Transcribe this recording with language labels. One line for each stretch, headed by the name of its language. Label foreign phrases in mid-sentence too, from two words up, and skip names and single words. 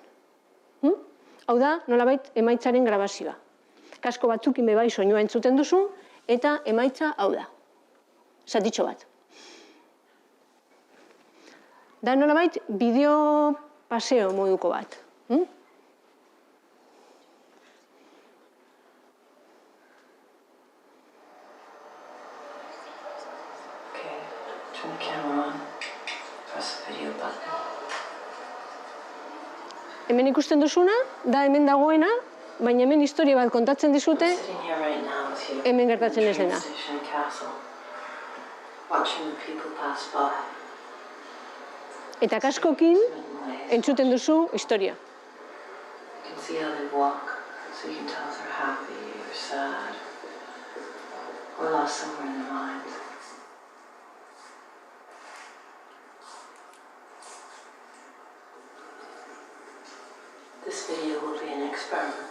Basque: Hau da, nolabait emaitzaren grabazioa. Kasko batzukin bebai soinua entzuten duzu, eta emaitza hau da. Zatitxo bat. Da nolabait bideo paseo moduko bat.
English: Turn the camera on. Press the video button.
Basque: Hemen ikusten duzuna, da hemen dagoena, baina hemen historia bat kontatzen dizute,
English: Sitting here right now with you.
Basque: hemen gertatzen ez dena.
English: Train station castle. Watching the people pass by.
Basque: Eta kaskokin entzuten duzu historia.
English: You can see how they walk, so you can tell if they're happy or sad or lost somewhere in their minds. This video will be an experiment.